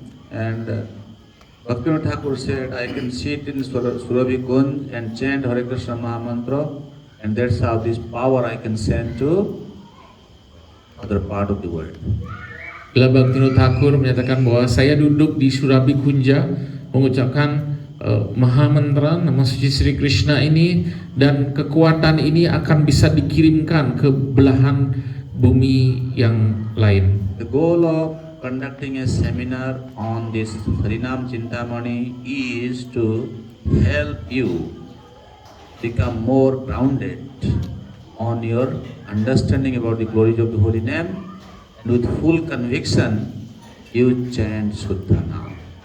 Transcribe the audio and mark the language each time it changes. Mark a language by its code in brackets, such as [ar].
[en] And Bhaktivinoda Thakur said, I can sit in Surabhi Kunj and chant Hare Krishna Mahamantra, and that's how this power I can send to other part of the world. [id] Bila Bhaktivinoda Thakur menyatakan bahwa saya duduk di Surabhi Kunja mengucapkan Mahamantra nama suci Sri Krishna ini, dan kekuatan ini akan bisa dikirimkan ke belahan bumi yang lain. [en] The goal of conducting a seminar on this Harinam Chintamani is to help you become more grounded on your understanding about the glories of the holy name, and with full conviction you chant Suddha Nam.